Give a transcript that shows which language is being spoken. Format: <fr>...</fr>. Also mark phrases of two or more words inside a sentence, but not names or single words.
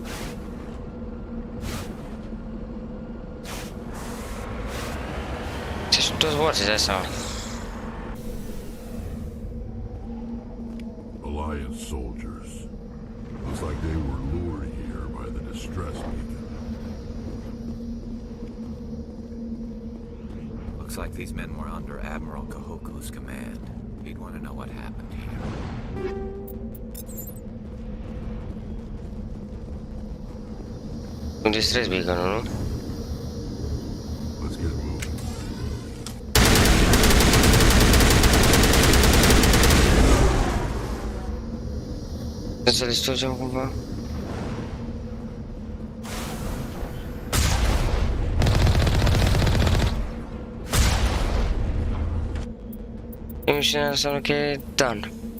<ro>Ce sunt toți morți, de seama.</ro> <en>Alliance soldiers. Looks like they were lured here by the distress beacon. Looks like these men were under Admiral Kahoku's command. He'd want to know what happened here.</en> <ro>Un</ro> <en>distress beacon,</en> <ro>nu?</ro> <en>Let's get moving.</en> <ro>Să distrugem cumva? Misiunea înseamnă că e done.</ro>